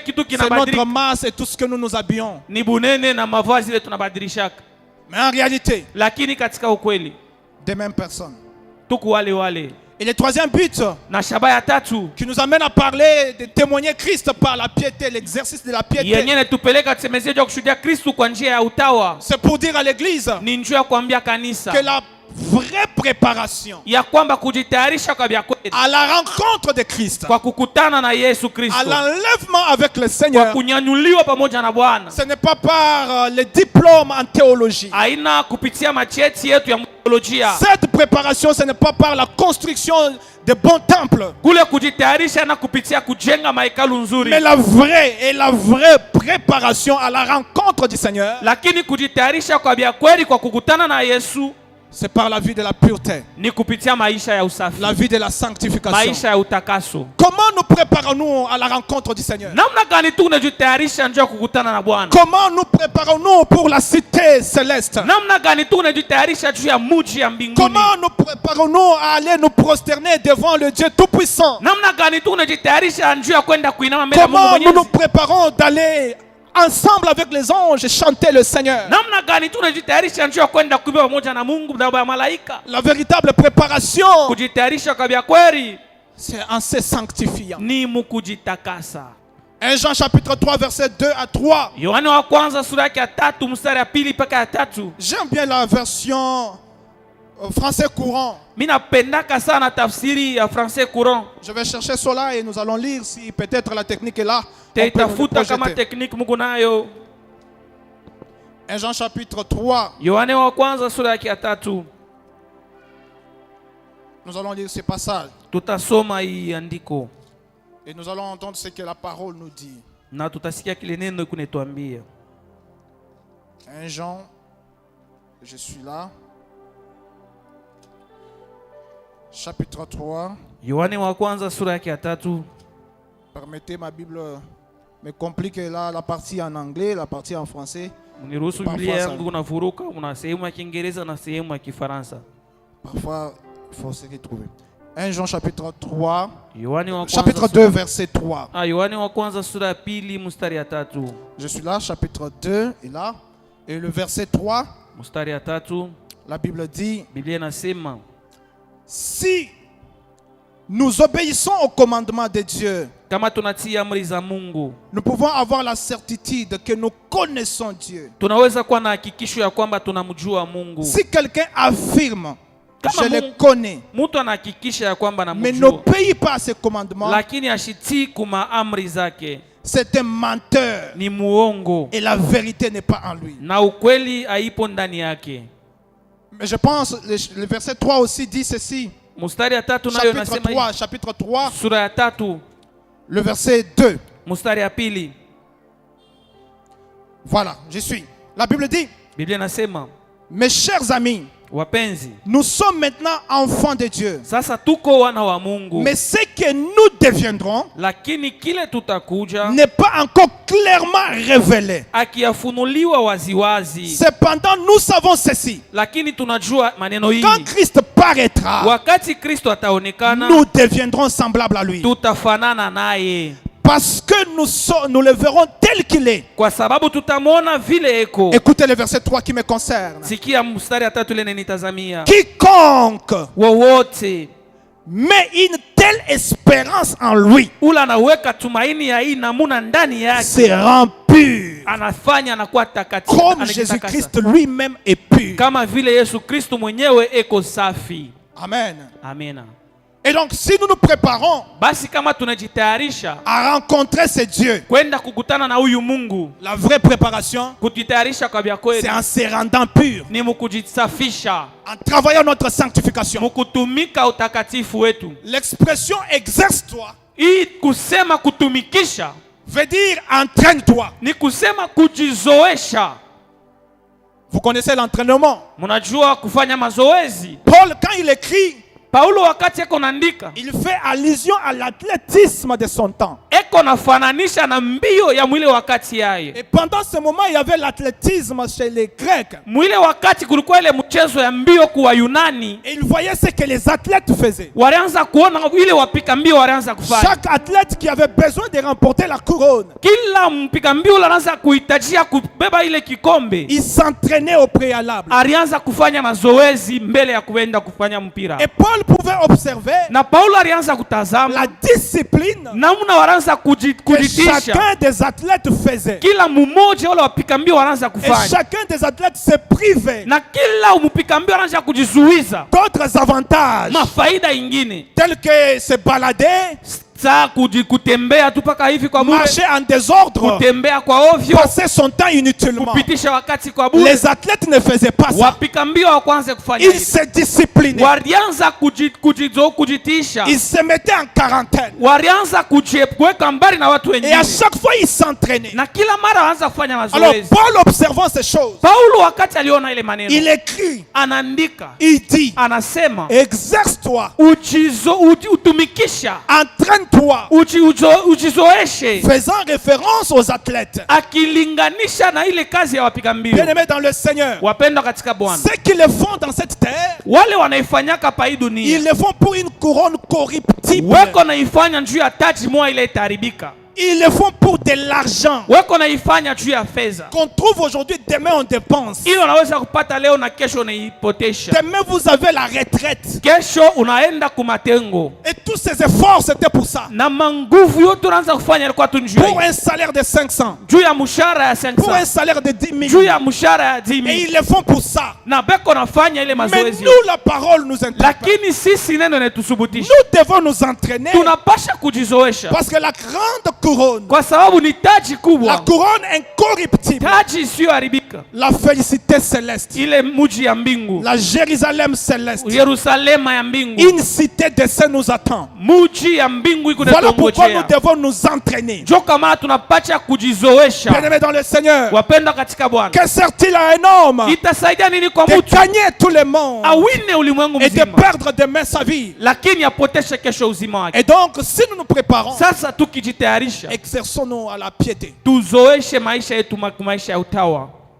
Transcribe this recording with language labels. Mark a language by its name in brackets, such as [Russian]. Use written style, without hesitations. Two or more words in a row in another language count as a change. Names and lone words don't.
[French] c'est notre [Swahili] kinabadilika [French] masse et tout ce que nous nous habillons. [Swahili] ni bunene na mavazi ile tunabadilishaka, [French] Mais en réalité, [Swahili] lakini katika ukweli [French] des mêmes personnes. [Swahili] tuko wale wale. [French] Et le troisième but [Swahili] Na shaba ya tatu [French] qui nous amène à parler de témoigner Christ par la piété, l'exercice de la piété, [Swahili] yenye netupeleka tusemezia juu ya kushuhudia Kristu kwa njia ya utawa, [French] c'est pour dire à l'église [Swahili] ni njia ya kuambia kanisa [French] que la vraie préparation [Swahili] ya kwamba kujitayarisha kwa vya kweli [French] à la rencontre de Christ, [Swahili] kwa kukutana na Yesu [French] à [Swahili] Kristo, [French] l'enlèvement avec le [Swahili] kwa [French] Seigneur, [Swahili] kunyanyuliwa pamoja na Bwana, [French] ce n'est pas par les diplômes en théologie. [Swahili] haina kupitia macheti yetu ya teolojia. [French] Cette préparation, ce n'est pas par la construction de bons temples, [Swahili] Kule kujitayarisha na kupitia kujenga mahekalu nzuri, [French] mais la vraie préparation à la rencontre du Seigneur, [Swahili] lakini kujitayarisha kwa vya kweli kwa kukutana na Yesu [French] c'est par la vie de la pureté, [Swahili] ni kupitia maisha ya usafi, [French] la vie de la sanctification. [Swahili] maisha ya utakaso. [French] Comment nous préparons-nous à la rencontre du Seigneur? [Swahili] Namna gani tu unajitayarisha njoo kukutana na Bwana? [French] Comment nous préparons-nous pour la cité céleste? [Swahili] Namna gani tu unajitayarisha juu ya muji ya mbinguni? [French] Comment nous préparons-nous à aller nous prosterner devant le Dieu Tout-Puissant? [Swahili] Namna gani tu unajitayarisha njoo ya kwenda kuinama mbele ya Mungu [French] Comment nous nous [Swahili] Mwenyezi? [French] préparons d'aller ensemble avec les anges chanter le Seigneur? [Swahili] Namna gani tu unajitayarisha njoo ya kwenda kuimba pamoja na Mungu na ya malaika? [French] La véritable préparation, [Swahili] Kujitayarisha kwa vya kweli [French] c'est en se sanctifiant. [Swahili] ni mukujitakasa. [French] 1 Jean chapitre 3 verset 2 à 3. [Swahili] Yohana wa kwanza sura yake ya 3 mstari ya 2 mpaka ya 3. [French] J'aime bien la version français courant. [Swahili] Mimi napendaka sana tafsiri ya français courant. [French] Je vais chercher cela et nous allons lire si peut-être la technique est là. On peut nous le [Swahili] Taitafuta kama [French] projeter. [Swahili] technique Mungu nayo. [French] 1 Jean chapitre 3. [Swahili] Yohana wa kwanza sura yake ya 3. [French] Nous allons lire ce passage [Swahili] Tutasoma hii andiko [French] et nous allons entendre ce que la parole nous dit. [Swahili] na tutasikia kile neno kunetuambia. [French] 1 Jean, je suis là. Chapitre 3. [Swahili] Yohana wa kwanza sura yake ya 3. [French] Permettez, ma Bible me complique là la partie en anglais, la partie en français. [Swahili] Uniruhusu [French] Parfois [Swahili] Biblia [French] ça- [Swahili] yangu unavuruka, una sehemu ya Kiingereza na sehemu ya Kifaransa. [French] Parfois, il faut se retrouver. 1 Jean chapitre 3, [Swahili] Yohana wa kwanza [French] chapitre [Swahili] sura- [French] 2, verset 3. [Swahili] Yohana wa kwanza sura ya 2 mstari ya 3. [French] Je suis là, chapitre 2 est là. Et le verset 3, [Swahili] Mstari ya 3 [French] la Bible dit, [Swahili] Biblia inasema [French] si nous obéissons au commandement de Dieu, [Swahili] kama tunatii amri za Mungu, [French] nous pouvons avoir la certitude que nous connaissons Dieu. [Swahili] tunaweza kuwa na hakikisho ya kwamba tunamjua Mungu. [French] Si quelqu'un affirme, [Swahili] Kama [French] je le [Swahili] Mungu- [French] connais, [Swahili] Mtu anahakikisha ya kwamba [French] mais [Swahili] anamjua, [French] n'obéit pas à ses commandements, [Swahili] lakini ashitii kuma amri zake, [French] c'est un menteur. [Swahili] ni muongo [French] Et la vérité n'est pas en lui. [Swahili] na ukweli haipo ndani yake. [French] Mais je pense, le verset 3 aussi dit ceci. [Swahili] Mstari ya 3 nayo [French] Chapitre [Swahili] inasema 3, hivi. [French] chapitre 3, [Swahili] Sura ya 3 [French] le verset 2. [Swahili] mstari ya 2, [French] Voilà, je suis. La Bible dit, [Swahili] Biblia inasema, [French] mes chers amis, [Swahili] wapenzi, [French] nous sommes maintenant enfants de Dieu. [Swahili] sasa tuko wana wa Mungu, [French] Mais ce que nous deviendrons [Swahili] lakini kile tutakuja [French] n'est pas encore clairement révélé. [Swahili] akiyafunuliwa waziwazi, [French] Cependant, nous savons ceci. [Swahili] lakini tunajua maneno hii, [French] Quand Christ paraîtra, [Swahili] wakati Kristo ataonekana [French] nous deviendrons semblables à lui. [Swahili] tutafanana naye, [French] Parce que nous le verrons tel qu'il est. [Swahili] kwa sababu tutamwona vile eko. [French] Écoutez le verset 3 qui me concerne. [Swahili] Sikia mstari ya 3 ile nenitazamia, [French] Quiconque [Swahili] wowote [French] met une telle espérance en lui [Swahili] ula anaweka tumaini ya hii namuna ndani yake, [French] sera pur, [Swahili] anafanya anakuwa takatifu, [French] comme [Swahili] anajitakasa. [French] Jésus-Christ lui-même est pur. [Swahili] Kama vile Yesu Kristo mwenyewe eko safi. [French] Amen. [Swahili] Amina. [French] Et donc, si nous nous préparons [Swahili] Basi kama tunajitayarisha [French] à rencontrer ce Dieu, [Swahili] kwenda kukutana na huyu Mungu, [French] la vraie préparation, [Swahili] kujitayarisha kwa vya kweli [French] c'est en se rendant pur, [Swahili] ni mukujisafisha, [French] en travaillant notre sanctification. [Swahili] mukutumika utakatifu wetu. [French] L'expression exerce-toi [Swahili] Hii kusema kutumikisha [French] veut dire entraîne-toi. [Swahili] ni kusema kujizoesha. [French] Vous connaissez l'entraînement. [Swahili] Mnajua kufanya mazoezi. [French] Paul, quand il écrit, [Swahili] Paulo wakati eko naandika, [French] il fait allusion à l'athlétisme de son temps. [Swahili] eko nafananisha na mbio ya mwile wakati yaye. [French] Et pendant ce moment, il y avait l'athlétisme chez les Grecs. [Swahili] Mwile wakati kulikuwa ile mchezo ya mbio kwa Yunani. [French] Et il voyait ce que les athlètes faisaient. [Swahili] Walianza kuona ile wapika mbio walianza kufanya. [French] Chaque athlète qui avait besoin de remporter la couronne, [Swahili] Kila mpika mbio anaanza kuhitajia kubeba ile kikombe. [French] il s'entraînait au préalable. [Swahili] Alianza kufanya mazoezi mbele ya kuenda kufanya mpira. [French] Et Paul pouvait observer [Swahili] Na Paulo alianza kutazama [French] la discipline [Swahili] namna wanaanza [French] que [Swahili] kujitisha. [French] chacun des athlètes faisait. [Swahili] Kila mmoja wale wapika mbio wanaanza [French] Et [Swahili] kufanya. [French] chacun des athlètes se privait [Swahili] Na kila mpika mbio anaanza kujizuiza [French] d'autres avantages, [Swahili] mafaida ingine. [French] tels que se balader, [Swahili] Saa kutembea tu paka hivi kwa bure, [French] marcher en désordre, [Swahili] kutembea kwa ovyo, [French] passer son temps inutilement. [Swahili] kupitisha wakati kwa bure. [French] Les athlètes ne faisaient pas ça. [Swahili] Wapika mbio wakwanze kufanya [French] Ils [Swahili] hivi. [French] se disciplinaient. [Swahili] Walianza kujitisha. [French] Ils se mettaient en quarantaine. [Swahili] Walianza kuweka mbali na watu [French] Et à [Swahili] wengine. [French] chaque fois, ils s'entraînaient. [Swahili] Na kila mara wanaanza kufanya [French] Alors, [Swahili] mazoezi. [French] Paul, observant ces choses, [Swahili] Paulo wakati aliona ile maneno, [French] il écrit, [Swahili] anaandika, [French] il dit, [Swahili] anasema [French] exerce-toi, [Swahili] utumikisha, [French] entraîne-toi, [Swahili] ujizoeshe, [French] faisant référence aux athlètes. [Swahili] akilinganisha na ile kazi ya wapiga mbio. [French] Bien-aimés dans le Seigneur, [Swahili] Wapendwa katika Bwana, [French] ceux qui le font dans cette terre, [Swahili] wale wanaifanyaka pa hii dunia [French] ils le font pour une couronne corruptible. [Swahili] weko naifanya juu ya taji moja ile itaharibika. [French] Ils le font pour de l'argent [Swahili] Weko naifanya juu ya fedha [French] qu'on trouve aujourd'hui, demain on dépense. [Swahili] ili unaweza kupata leo na kesho unaipotesha. [French] Demain vous avez la retraite. [Swahili] Kesho unaenda kumatengo [French] Et tous ces efforts c'était pour ça. [Swahili] na manguvu yote unaanza kufanya ilikuwa tu juu [French] Pour [Swahili] ya [French] un salaire de 500. [Swahili] juu ya mshahara ya [French] Pour un [Swahili] 500, [French] salaire de 10 000. [Swahili] juu ya mshahara ya [French] Et [Swahili] 10,000, [French] ils le font pour ça. [Swahili] na beko nafanya ile [French] Mais [Swahili] mazoezi. [French] nous, la parole nous interpelle. [Swahili] Lakini sisi neno inatusubutisha, [French] Nous devons nous entraîner [Swahili] tunapasha kujizoesha [French] parce que la grande couronne, [Swahili] kwa sababu ni taji [French] la [Swahili] kubwa, [French] couronne incorruptible, [Swahili] taji isiyoharibika, [French] la félicité céleste, [Swahili] ile muji ya mbingu, [French] la Jérusalem céleste, [Swahili] Yerusalema ya mbingu, [French] une cité de saints nous attend. [Swahili] muji ya mbingu iko [French] Voilà pourquoi nous [Swahili] natongojea. [French] devons nous entraîner. [Swahili] Ndio kama tunapacha kujizoesha. [French] Bien-aimés dans le Seigneur, [Swahili] Wapenda katika Bwana, [French] que sert-il à un homme [Swahili] itasaidia nini kwa [French] de [Swahili] mtu [French] gagner tout le monde [Swahili] awine ulimwengu [French] et de [Swahili] mzima [French] perdre demain sa vie? [Swahili] lakini apoteshe kesho uzima wake? [French] Et donc, si nous nous préparons, [Swahili] Sasa tukijitayarisha, [French] exerçons-nous à la piété. [Swahili] tuzoeshe maisha yetu maisha ya utawa.